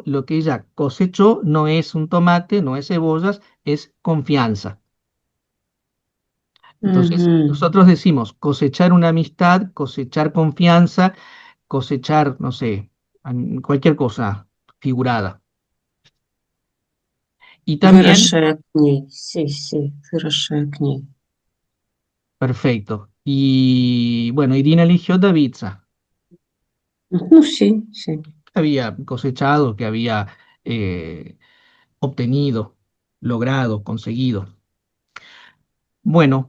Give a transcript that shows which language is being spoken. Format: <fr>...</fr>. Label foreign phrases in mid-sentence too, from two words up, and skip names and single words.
<es>Lo que ella cosechó no es un tomate, no es cebollas, es confianza. Entonces, Ujú. nosotros decimos cosechar una amistad, cosechar confianza, cosechar, no sé, cualquier cosa figurada. Y también,</es> <ru>Выросшая к ней. Sí, выросшая к ней.</ru> <es>perfecto. Y bueno, Irina eligió Davidza, Ну, sí. que había cosechado, que había eh, obtenido, logrado, conseguido. Bueno,</es>